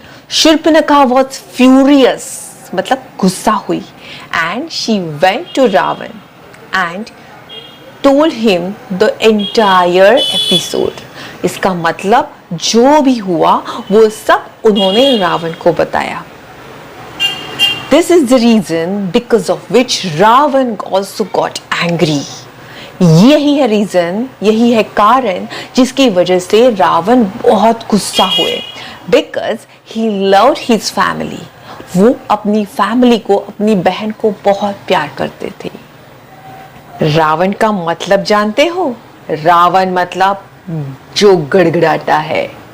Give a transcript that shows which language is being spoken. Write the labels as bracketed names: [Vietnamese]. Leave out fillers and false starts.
[English] Shurpanakha was furious, [Hindi] मतलब गुस्सा हुई, [English] And she went to Ravana and told him the entire episode. [Hindi] इसका मतलब जो भी हुआ वो सब उन्होंने रावण को बताया। [English] This is the reason because of which Ravan also got angry. [Hindi] यही है रीजन, यही है कारण जिसकी वजह से रावण बहुत गुस्सा हुए, [English] Because he loved his family. [Hindi] वो अपनी फैमिली को, अपनी बहन को बहुत प्यार करते थे। रावण का मतलब जानते हो? रावण मतलब जो गड़गड़ाता है।